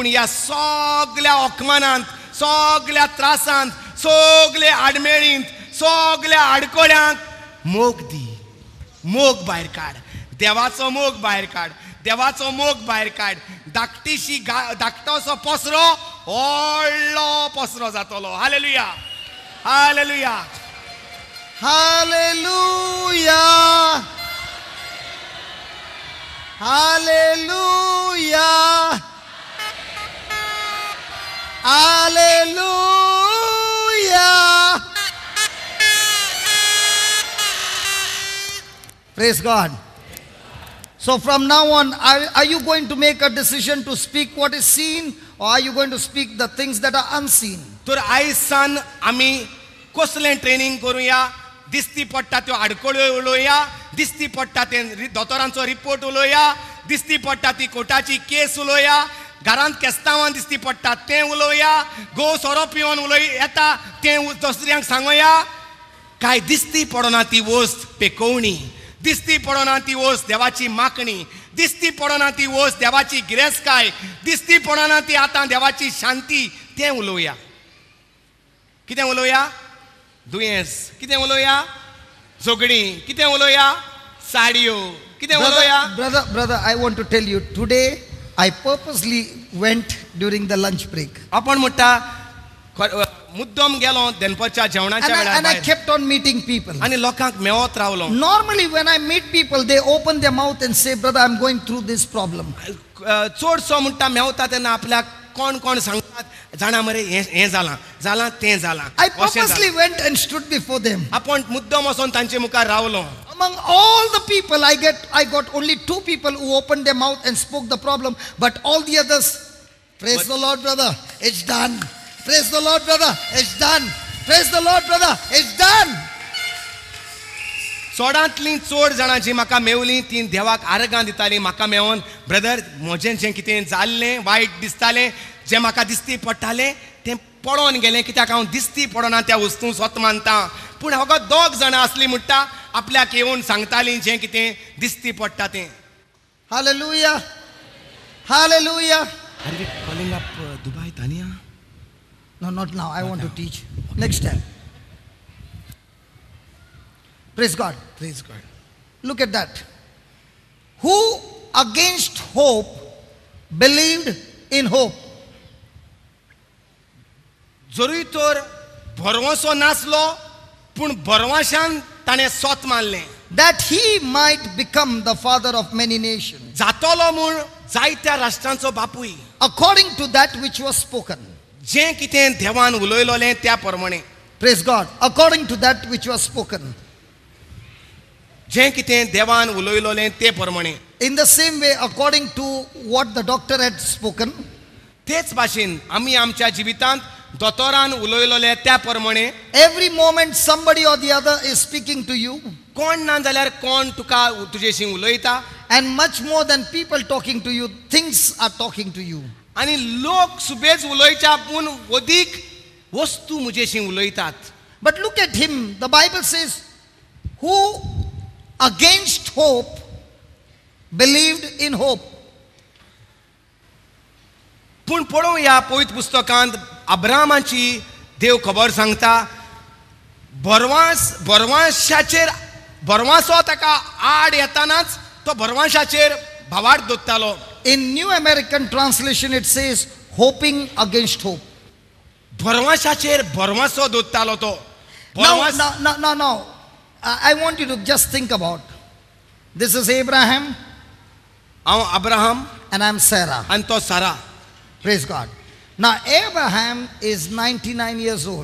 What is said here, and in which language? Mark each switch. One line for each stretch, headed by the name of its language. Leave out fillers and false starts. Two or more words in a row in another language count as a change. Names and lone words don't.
Konkani: पूण ह्या सगळ्या ओकमानांत सगळ्या त्रासांत, सगळ्या आडमेळींत, सगळ्या आडकोड्यांक मोग दी. मोग भायर काड, देवाचो मोग भायर काड, देवाचो मोग भायर काड. धाकटोसो पसरो व्हडलो पसरो जातलो. हालेलुया, हालेलुया,
English: Hallelujah. Hallelujah. Hallelujah. Praise God. So from now on, are you going to make a decision to speak what is seen, or are you going to speak the things that are unseen?
Konkani: तर आयज सान आमी कसलें ट्रेनिंग करुया? दिसती पडटा त्यो आडकोळ्यो उलोवया, दिसती पडटा ते दोतोरांचो रिपोर्ट उलोवया, दिसती पडटा ती कोर्टाची केस उलोवया, घरांत केस्तांवां दिसती पडटा तें उलोवया, गो सोरो पिवन येता तें दुसऱ्यांक सांगोया. काय दिसती पडना ती वस्त पेकोवणी, दिसती पडना ती वस्त देवाची मागणी, दिसती पडना ती वस्त देवाची गिरेस्काय, दिसती पडना ती आतां देवाची शांती. तें उलोवया. कितें उलोवया? दुयेंस. कितें उलोवया? झगडी. कितें उलोवया? साडयो. कितें उलोवया?
English: Brother, I want to tell you, today I purposely went during the lunch break.
Konkani: आपण म्हणटा मुद्दम गेलो दनपारच्या जेवणाच्या
English: And I
Konkani: वेळार
English: kept on meeting people.
Konkani: आनी लोकांक मेवत रावलो.
English: Normally when I meet people, they open their mouth and say, brother, I'm going through this problem.
Konkani: चडसो म्हणटा मेवता तेन्ना आपल्याक कोण कोण सांगतात जाणा मरे हें जालां तें जालां.
English: I purposely went and stood before them.
Konkani: आपण मुद्दम वचोन तांचे मुखार रावलो.
English: Among all the people, I got only 2 people who opened their mouth and spoke the problem, but all the others, praise the Lord, brother, it's done. Praise the Lord, brother, it's done. Praise the Lord, brother, it's done.
Konkani: चोडांतलीं चड जाणां जीं म्हाका मेवलीं तीं देवाक आर्गां दितालीं. म्हाका मेवून ब्रदर म्हजें जें कितें जाल्लें वायट दिसतालें, जें म्हाका दिसती पडटालें तें पडोन गेलें, कित्याक हांव दिसती पडना त्या वस्तूंक स्वत मानता. पूण फकत 2 जाणां असलीं म्हणटा आपल्याक येवन सांगतालीं जें कितें दिसती पडटा तें.
English: Hallelujah. Hallelujah. Are we calling up Dubai, Tania? No, not now. I want to teach. Next time. Praise God. Praise God. Look at that. Who against hope believed in hope?
Konkani: जरूय तर भरवंसो नासलो पूण भरवंशान ताणें स्वत मानलें.
English: That he might become the father of many nations.
Konkani: जातलो म्हूण जायत्या राष्ट्रांचो बापूय.
English: According to that which was spoken.
Konkani: जें कितें देवान उलयलोलें त्या प्रमाणे.
English: Praise God. According to that which was spoken.
Konkani: जें कितें देवान उलयलोलें ते प्रमाणे.
English: In the same way, according to what the doctor had spoken.
Konkani: तेच भाशेन आमी आमच्या जिवितांत दोतोरान उलयलोलें त्या प्रमाणे.
English: Every moment somebody or the other is speaking to you.
Konkani: कोण ना जाल्यार कोण तुका तुजेशी उलयता.
English: And much more than people talking to you, things are talking to you.
Konkani: आनी लोक सुबेज उलयच्या पूण अदीक वस्तू म्हजेशी उलयतात.
English: But look at him. The Bible says, who against hope believed in hope.
Konkani: पूण पळोवया पवित्र पुस्तकांत अब्रामाची देव खबर सांगता. भरवंसो ताका आड येतानाच तो भरवंशाचेर भावार्थ दवरतालो.
English: In New American Translation it says, hoping against hope.
Konkani: भरवंशाचेर भरवंसो दवरतालो तो.
English: Now, I want you to just think about. This is Abraham.
Konkani: हांव अब्राहम
English: And I'm Sarah.
Konkani: आनी तो सारा.
English: Praise God. Now Abraham is 99 years old.